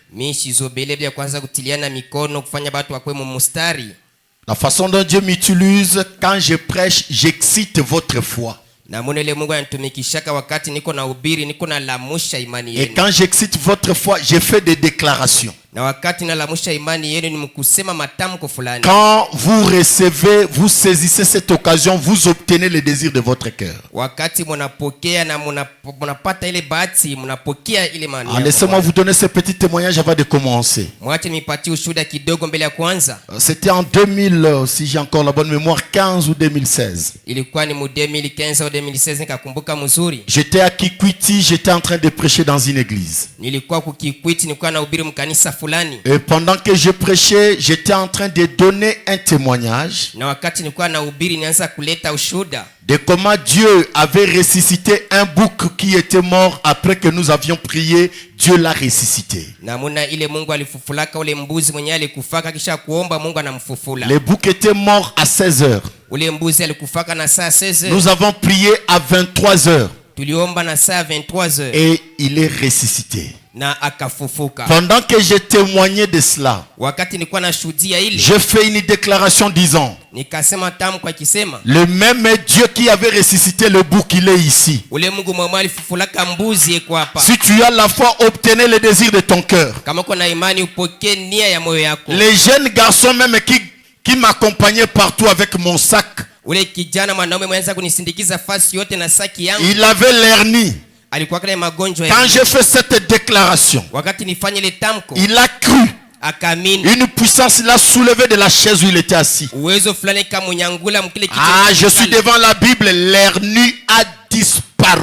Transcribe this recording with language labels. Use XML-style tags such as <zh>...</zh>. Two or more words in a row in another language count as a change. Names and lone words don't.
<fr>La façon dont Dieu m'utilise, quand je prêche, j'excite votre foi. Et quand j'excite votre foi, je fais des déclarations.</fr> <sw>Na wakati nalamusha imani yenu ni mkusema matamko fulani.</sw> <fr>Quand vous recevez, vous saisissez cette occasion, vous obtenez les désirs de votre cœur.</fr> <sw>Wakati mnapokea na mnapata ile bahati, mnapokea ile maana.</sw> <fr>Laissez-moi vous donner ce petit témoignage avant de commencer.</fr> <sw>Mwache nipatie ushuhuda kidogo mbele ya kuanza.</sw> <fr>C'était en 2000, si j'ai encore la bonne mémoire, 15 ou 2016.</fr> <sw>Ilikuwa ni mu 2015 au 2016 nikakumbuka mzuri.</sw> <fr>J'étais à Kikwiti, j'étais en train de prêcher dans une église.</fr> <sw>Nilikuwa ku Kikwiti, nilikuwa nahubiri mkanisa fulani.</sw> <fr>Et pendant que je prêchais, j'étais en train de donner un témoignage.</fr> <sw>Na wakati nilikuwa nahubiri nianza kuleta ushuhuda</sw> <fr>de comment Dieu avait ressuscité un bouc qui était mort après que nous avions prié. Dieu l'a ressuscité.</fr> <sw>Namuna ile Mungu alifufulaka ule mbuzi mwenye alikufaka kisha kuomba Mungu anamfufula.</sw> <fr>Le bouc était mort à 16 heures.</fr> <sw>Ule mbuzi alikufaka na saa 16 heures.</sw> <fr>Nous avons prié à 23 heures.</fr> <sw>Tuliomba na saa 23 heures.</sw> <fr>Et il est ressuscité.</fr> <sw>Na akafufuka.</sw> <fr>Pendant que j'ai témoigné de cela,</fr> <sw>wakati nilikuwa nashuhudia ile,</sw> <fr>j'ai fait une déclaration disant,</fr> <sw>nikasema tamko akisema,</sw> <fr>le même Dieu qui avait ressuscité le bouc, il est ici.</fr> <sw>Ule Mungu mwenye alifufulaka mbuzi eko hapa.</sw> <fr>Si tu as la foi, obtenez le désir de ton cœur.</fr> <sw>Kama uko na imani upokee nia ya moyo yako.</sw> <fr>Les jeunes garçons même qui m'accompagnaient partout avec mon sac,</fr> <sw>ule kijana mwanaume mwenza kunisindikiza fasi yote na saki yangu,</sw> <fr>il avait l'hernie. Quand j'ai fait cette déclaration, il a cru. Une puissance l'a soulevé de la chaise où il était assis. Ah, je suis devant la Bible, l'hernie a disparu.</fr>